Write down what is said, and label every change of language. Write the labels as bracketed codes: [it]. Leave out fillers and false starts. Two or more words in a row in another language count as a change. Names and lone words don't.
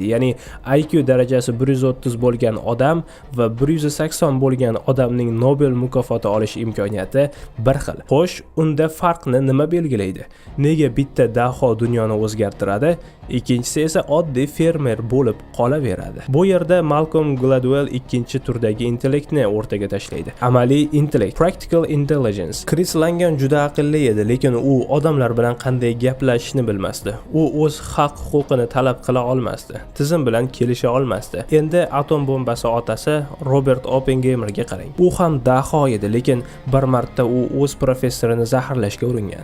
[uz] Ya'ni IQ darajasi 130 bo'lgan odam va 180 bo'lgan odamning Nobel mukofoti olish imkoniyati bir xil. Xo'sh, unda farqni nima belgilaydi? Nega bitta daho dunyoni o'zgartiradi, ikkinchisi esa oddiy fermer bo'lib qolaveradi? Bu yerda Malcolm Gladwell ikkinchi turdagi intellektni o'rtaga tashlaydi. Amaliy intellekt, [en] practical intelligence. [uz] Chris Langan juda aqlli edi, lekin u odamlar bilan qanday gaplashishni bilmasdi. U o'z haq-huquqini talab qila olmasdi. Tizim bilan kelisha olmasdi. Endi atom bombasi otasi Robert Oppenheimerga qarang. U ham daho edi, lekin bir marta u o'z professorini zaharlashga uringan.